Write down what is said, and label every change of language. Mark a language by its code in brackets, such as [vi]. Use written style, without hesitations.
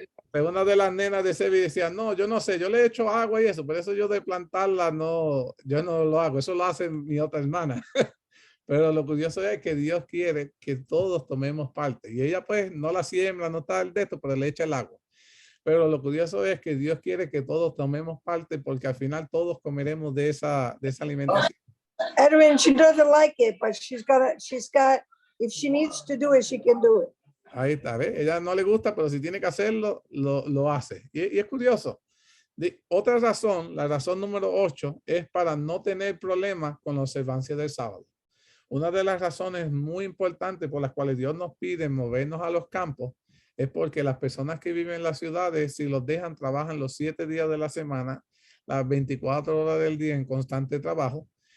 [es] Pero una de las nenas de Sebi decía, no, yo no sé, yo le echo agua y eso, por eso yo de plantarla yo no lo hago, eso lo hace mi otra hermana. Pero lo curioso es que Dios quiere que todos tomemos parte. Y ella pues no la siembra, no tal de esto, pero le echa el agua. Pero lo curioso es que Dios quiere que todos tomemos parte porque al final todos comeremos de esa alimentación. [en] Edwin, she doesn't like it, but she's got, if she needs to do it, she can do it. [es] Ahí está, ¿ves? Ella no le gusta, pero si tiene que hacerlo, lo hace. Y es curioso. Otra razón, la razón número 8, es para no tener problemas con la observancia del sábado. Una de las razones muy importantes por las cuales Dios nos pide movernos a los campos es porque las personas que viven en las ciudades, si los dejan, trabajan los 7 días de la semana, las 24 horas del día en constante trabajo.